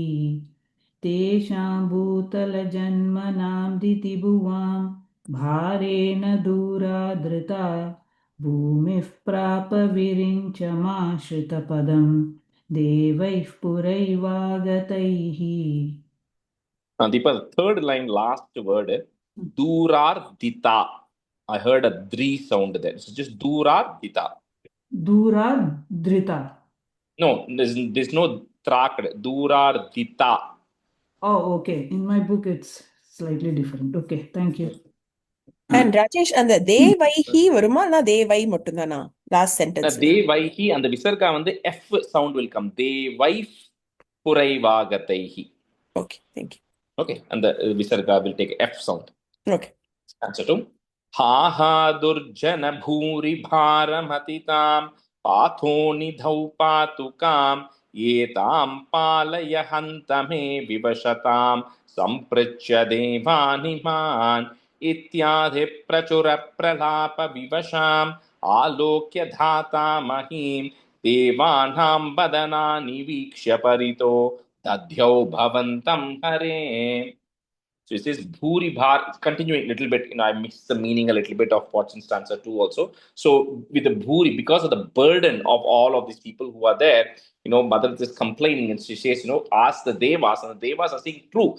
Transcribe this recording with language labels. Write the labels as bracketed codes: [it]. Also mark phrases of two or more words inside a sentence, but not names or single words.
[sa] तेषां भूतलजन्मनां दितिभुवां भारेण दूरादृता भूमिः प्राप विरिञ्चमाश्रितपदं देवैः पुरैवागतैः [en] Deepa, the third line, last word, Durardita. I heard a dri sound there. So just Durardita. Duradrita. No, there's no trak. Durardita. Oh, okay. In my book, it's slightly different. Okay, thank you. And Rajesh, and the devaihi varuma na devai muttundana last sentence. Devaihi and the visarga and the F sound will come. [sa] देवैः पुरैवागतैः. [en] Okay, thank you. Okay, and the visarga will take F sound. Okay. Answer to [sa] हा हा दुर्जन भूरि भारमतितं पाथो निधौ पातुकम् एतं पालय हन्त मे विवशतां सम्पृच्छ देवानिमान् इत्यादि प्रचुर प्रलाप विवशाम आलोक्य धाता महीम देवानां बदनानि वीक्ष्य परितो दध्यौ भवन्तं हरे. [en] So it says Bhuri Bhar, continuing a little bit, I missed the meaning a little bit of what's in stanza 2 also. So with the Bhuri, because of the burden of all of these people who are there, Mother is complaining and she says, ask the Devas, and the Devas are saying true.